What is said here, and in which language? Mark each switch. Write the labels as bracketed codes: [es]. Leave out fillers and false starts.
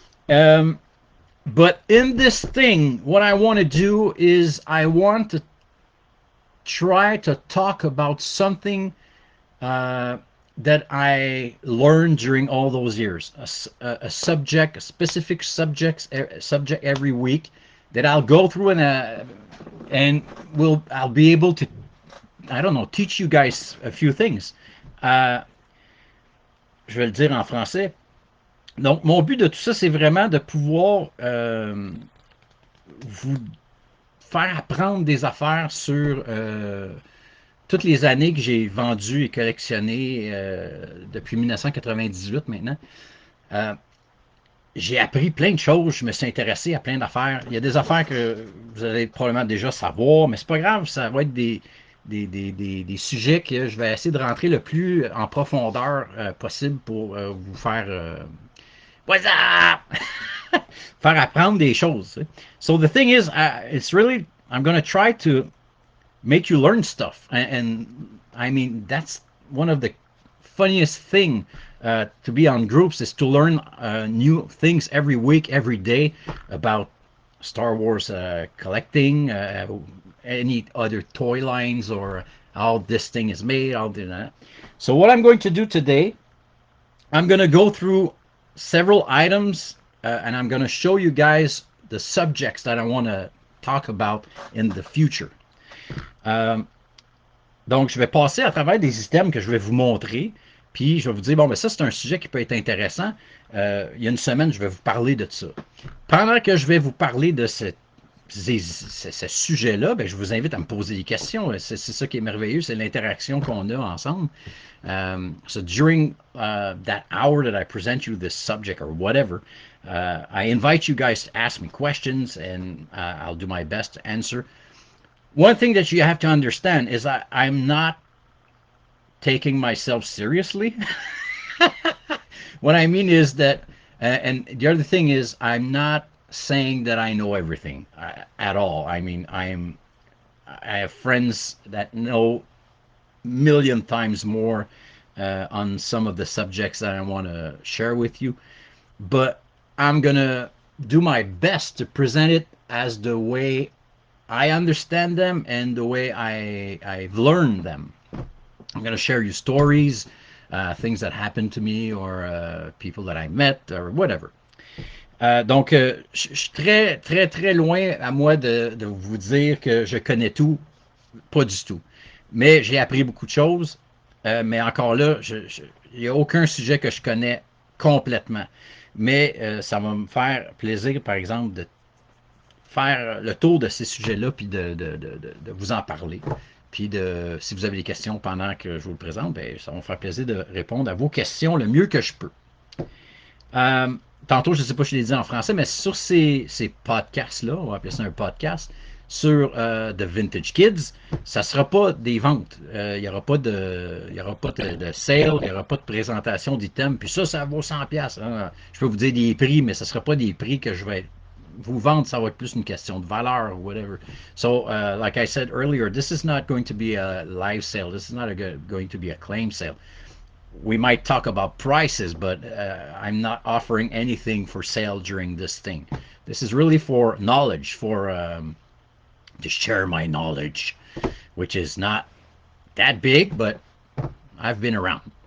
[en] Um, but in this thing, what I want to do is I want to try to talk about something uh, that I learned during all those years, a subject, a specific subject every week that I'll go through and I'll be able to, I don't know, teach you guys a few things. [fr] Euh, je vais le dire en français. Donc, mon but de tout ça, c'est vraiment de pouvoir vous faire apprendre des affaires sur toutes les années que j'ai vendues et collectionnées depuis 1998 maintenant. Euh, j'ai appris plein de choses, je me suis intéressé à plein d'affaires. Il y a des affaires que vous allez probablement déjà savoir, mais c'est pas grave, ça va être des sujets que je vais essayer de rentrer le plus en profondeur possible pour vous faire [en] What's up? [fr] faire apprendre des choses. [en] So the thing is, it's really, I'm going to try to make you learn stuff. And I mean, that's one of the funniest thing to be on groups is to learn new things every week, every day about Star Wars collecting, any other toy lines or how this thing is made, all that. So what I'm going to do today, I'm going to go through several items and I'm going to show you guys the subjects that I want to talk about in the future. [fr] Donc, je vais passer à travers des systèmes que je vais vous montrer, puis je vais vous dire, bon, ben ça, c'est un sujet qui peut être intéressant. Il y a une semaine, je vais vous parler de ça. Pendant que je vais vous parler de ce sujet-là, ben, je vous invite à me poser des questions. C'est ça qui est merveilleux, c'est l'interaction qu'on a ensemble. [en] So during that hour that I present you this subject or whatever, I invite you guys to ask me questions and I'll do my best to answer. One thing that you have to understand is I'm not taking myself seriously. What I mean is that, and the other thing is, I'm not saying that I know everything at all. I mean, I have friends that know million times more on some of the subjects that I want to share with you, but I'm gonna do my best to present it as the way I understand them and the way I've learned them. I'm going to share you stories, things that happened to me or people that I met or whatever. [fr] Donc, je suis très, très, très loin à moi de vous dire que je connais tout, pas du tout. Mais j'ai appris beaucoup de choses. Mais encore là, il n'y a aucun sujet que je connais complètement. Mais ça va me faire plaisir, par exemple, de faire le tour de ces sujets-là, puis de vous en parler. Puis si vous avez des questions pendant que je vous le présente, ben, ça va me faire plaisir de répondre à vos questions le mieux que je peux. Tantôt, je ne sais pas si je l'ai dit en français, mais sur ces podcasts-là, on va appeler ça un podcast, sur The Vintage Kids, ça ne sera pas des ventes. Il n'y aura pas de sale, il n'y aura pas de présentation d'items. Puis ça vaut 100$. Hein. Je peux vous dire des prix, mais ce ne sera pas des prix que je vais vous vendre, ça va être plus une question de valeur [en] or whatever. So, like I said earlier, this is not going to be a live sale. This is not going to be a claim sale. we might talk about prices, but I'm not offering anything for sale during this thing. This is really for knowledge, for to share my knowledge, which is not that big, but I've been around.